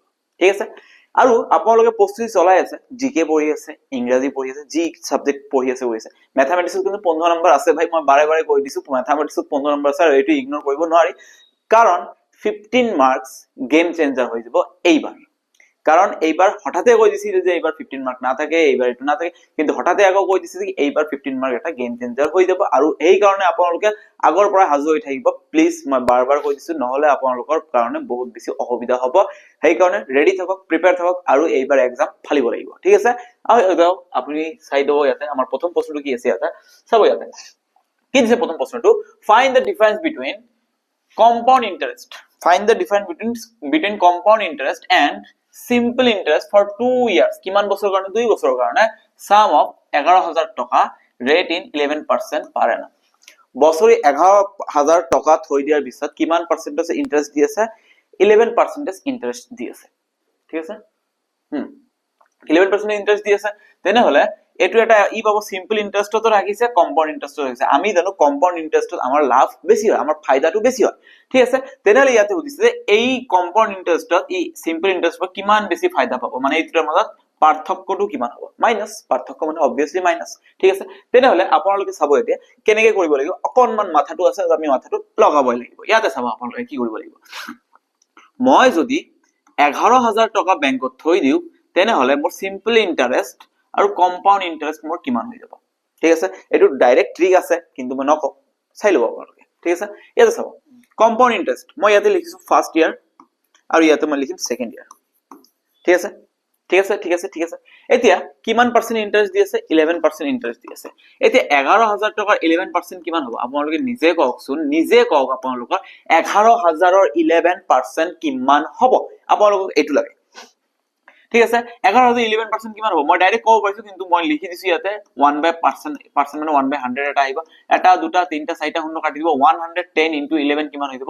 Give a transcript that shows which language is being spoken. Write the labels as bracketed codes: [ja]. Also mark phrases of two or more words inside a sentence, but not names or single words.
[as] ঠিক আছে, আৰু আপোনালোকে প্ৰস্তুতি চলাই আছে, জিকে পঢ়ি আছে, ইংৰাজী পঢ়ি আছে, যি সাবজেক্ট পঢ়ি আছে কৰিছে। ম্যাথমেটিক্সত কিন্তু 15 নম্বৰ আছে ভাই, মই বাৰে কৈ দিছো ম্যাথমেটিক্সত 15 নম্বৰ আছে, আৰু এইটো ইগনোৰ কৰিব নোৱাৰি, কাৰণ 15 [en] marks game changer [as] হৈ যাব এইবাৰ। কারণ এইবার হঠাতে কৈ দিছিল যে এইবার 15 মার্ক না থাকে, এইবার এটো না থাকে, কিন্তু হঠাতে আকৌ কৈ দিছিল যে এইবার 15 মার্ক এটা [en] game changer [as] হৈ যাব। আৰু এই কাৰণে আপোনালোকে আগৰ পৰা হাজু হৈ থাকিব প্লিজ, মই বাৰ কৈ দিছো, নহলে আপোনালোকৰ কাৰণে বহুত বেছি অসুবিধা হ'ব। সেই কাৰণে ৰেডি থাকক, প্ৰিপেয়াৰ থাকক, আৰু এইবাৰ এক্সাম ফালিব লাগিব। ঠিক আছে, আৰু আপুনি চাই দিব ইয়াতে আমাৰ প্ৰথম প্ৰশ্নটো কি আছে। ইয়াতে চাব, ইয়াতে কি দিছে প্ৰথম প্ৰশ্নটো, [en] find the difference between compound interest. Find the difference between compound interest and simple interest for 2 years. [as] কিমান বছৰৰ কাৰণে? 2 বছৰৰ কাৰণে। [en] sum of 11,000 টকা, rate in 11% per annum. [as] বছৰি 11,000 টকা থৈ দিয়াৰ পিছত কিমান [en] percentage interest [as] দি আছে? 11% ইন্টাৰেষ্ট দি আছে। ঠিক আছে, 11% ইন্টাৰেষ্ট দি আছে। তেনেহলে এটো এটা ই পাব, [en] simple interest [as] রাখিছে, [en] compound interest [as] রাখিছে। আমি জানো [en] compound interest [as] আমাৰ লাভ বেছি হয়, আমাৰ ফায়দাটো বেছি হয়। ঠিক আছে, তেনেহলে ইয়াতে সুধিছে যে এই [en] compound interest [as] ই [en] simple interest [as] কিমান বেছি ফায়দা পাব, মানে এই দুটাৰ মাজত পাৰ্থক্যটো কিমান হ'ব? মাইনাস, পাৰ্থক্য মানে [en] obviously minus. [as] ঠিক আছে, তেনেহলে আপোনালোকে চাব এতিয়া কেনেকৈ কৰিব লাগিব। অকনমান মাথাটো আছে, আমি মাথাটো লগাবই লাগিব। ইয়াতে চাব আপোনালোকে কি কৰিব লাগিব। মই যদি 11,000 টকা বেংকত থৈ দিও, তেনেহলে মোৰ [en] simple interest [as] আৰু [en] compound interest [as] মোৰ কিমান হৈ যাব? ঠিক আছে, এটো [en] direct trick [as] আছে, কিন্তু মই নকওঁ, চাই লব আপোনালোকে। ঠিক আছে, ইয়াতে চাব, [en] compound interest [as] মই ইয়াতে লিখিছো [en] first year, [as] আৰু ইয়াতে মই লিখিম [en] second year. [as] ঠিক আছে, ঠিক আছে, ঠিক আছে, ঠিক আছে। এতিয়া কিমান [en] percent interest [as] দি আছে? 11% ইন্টারেস্ট দি আছে। এতিয়া 11,000 টকাৰ 11% কিমান হ'ব? আপোনালোকে নিজে কওকচোন, নিজে কওক, আপোনালোকৰ 11,000ৰ 11% কিমান হ'ব? আপোনালোকক এইটো লাগে। ঠিক আছে, 11,000 11% কিমান হ'ব? মই ডাইৰেক্ট ক'ব পাৰিছো, কিন্তু মই লিখি দিছো ইয়াতে 1/% মানে 1/100 এটা আহিব, এটা দুটা তিনটা চাৰিটা শূন্য কাটি দিব, 110 into 11 কিমান হৈ যাব?